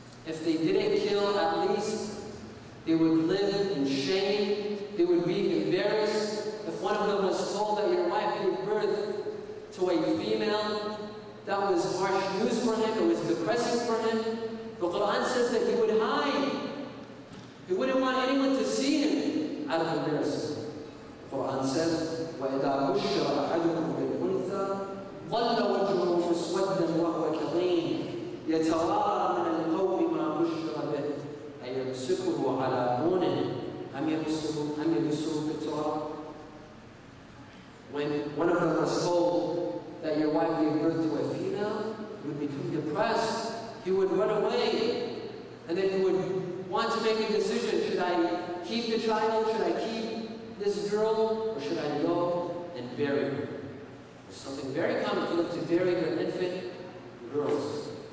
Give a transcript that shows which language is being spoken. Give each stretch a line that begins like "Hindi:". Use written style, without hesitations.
English: If they didn't kill, at least they would live in shame, they would be embarrassed. If one of them was told that your wife gave birth to a female, that was harsh news for him, it was depressing for him. The Qur'an says that he would hide. He wouldn't want anyone to see him out of embarrassment. The Qur'an says,
Arabic: وَإِذَا بُشِّرَ أَحَدُكُمْ بِالْأُنثَى ظَلَّ وَجْهُهُ مُسْوَدًّا وَهُوَ كَظِيمٌ يَتَوَارَى مِنَ الْقَوْمِ مَا بُشِّرَ بِهِ أَيَمْسِكُهُ عَلَى هُونٍ أَمْ يَدُسُّهُ فِي التُّرَابِ.
English: When one of them was told that your wife gave birth to a female, he would become depressed. He would run away. And then he would want to make a decision. Should I keep the child? Should I keep this girl? Or should I go and bury her? It's something very common for them to bury their infant girls.